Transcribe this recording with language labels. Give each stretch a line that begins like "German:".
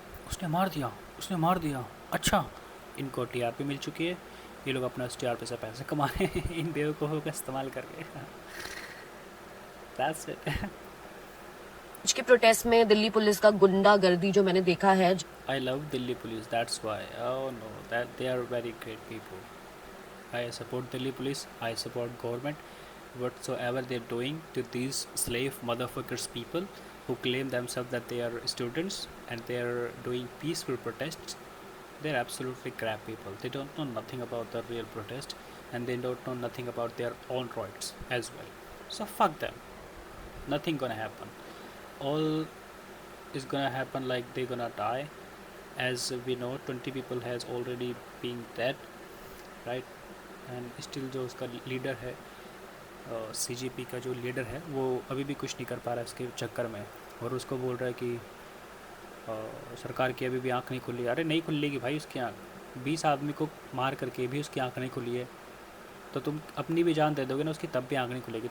Hindi: उसने मार दिया, उसने मार दिया। अच्छा, इनको टीआरपी मिल चुकी है, ये लोग अपना उस टीआरपी से पैसे कमा रहे हैं इन बेवकूफ़ों का इस्तेमाल करके।
English: That's it.
Hindi: आज के प्रोटेस्ट में दिल्ली पुलिस का गुंडागर्दी जो मैंने देखा है,
English: I love Delhi police, that's why. Oh no, that they are very great people. I support Delhi police, I support government. Whatsoever they're doing to these slave motherfuckers people who claim themselves that they are students and they are doing peaceful protests, they're absolutely crap people. They don't know nothing about the real protest and they don't know nothing about their own rights as well. So fuck them. Nothing gonna happen. All is gonna happen like they're gonna die. As we know, 20 people has already been dead, right? And still
Hindi: जो उसका leader है, CGP का जो leader है, वो अभी भी कुछ नहीं कर पा रहा है इसके चक्कर में, और उसको बोल रहा है कि सरकार की अभी भी आँख नहीं खुली। अरे नहीं खुलेगी भाई उसकी आँख, 20 आदमी को मार करके भी उसकी आँख नहीं खुली है, तो तुम अपनी भी जान दे दोगे ना उसकी, तब भी आँख नहीं खुलेगी।